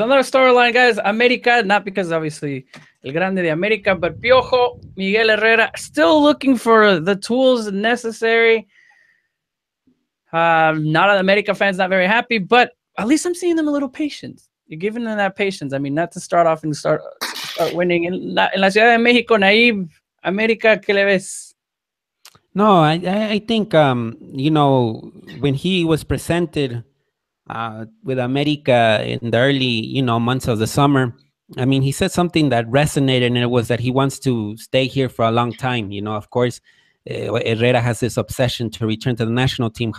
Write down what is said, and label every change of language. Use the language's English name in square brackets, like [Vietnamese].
[English] Another storyline, guys, America, not because obviously El Grande de America, but Piojo, Miguel Herrera, still looking for the tools necessary. Not America fans, not very happy, but at least I'm seeing them a little patience. You're giving them that patience. I mean, not to start off and start winning. [Spanish] En la Ciudad de México, Naib, America, ¿qué le ves? [English] No, I think, when he was presented with America in the early, months of the summer, I mean, he said something that resonated, and it was that he wants to stay here for a long time. Of course, Herrera has this obsession to return to the national team.